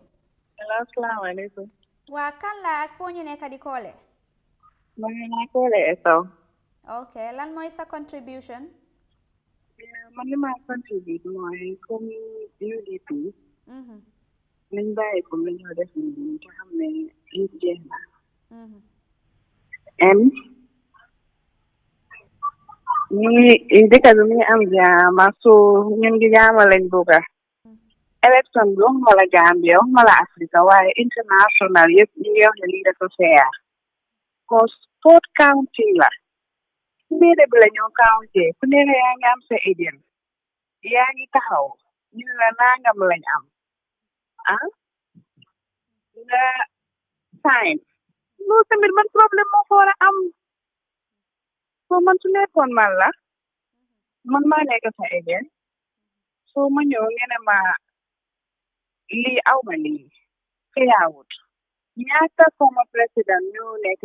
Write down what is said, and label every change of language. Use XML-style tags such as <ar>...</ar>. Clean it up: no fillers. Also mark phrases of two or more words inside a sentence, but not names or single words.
<wo>hello asalaamaaleykum waa kan la ak foo ñu nekk di koole ma ngi naa koole eso okay lan mooy sa contribution man li ma contribute mooy comme UDP nañ bàyyi comme la ñoo def nii te xam ne yëpp jeex na dëkk bi mu ngi am jaama so ñun ngi jaama lañ bëgga élection bi waxuma la Gambia waxuma la Afrique waaye international yëpp ñu ngi wax ne lii dafa fair cause</wo> <en>vote counting</en> <wo>la mbir bi la ñoo counté ku nekk yaa ngi am sa agent yaa ngi taxaw ñu ne la nangam lañ am nga sign loolu tamit man problème moo fa war a am soo man su nekkoon man la man maa nekk sa agent soo ma ñëw ngeen ne ma lii aw ma lii fairwut ñaata former président ñoo nekk</wo>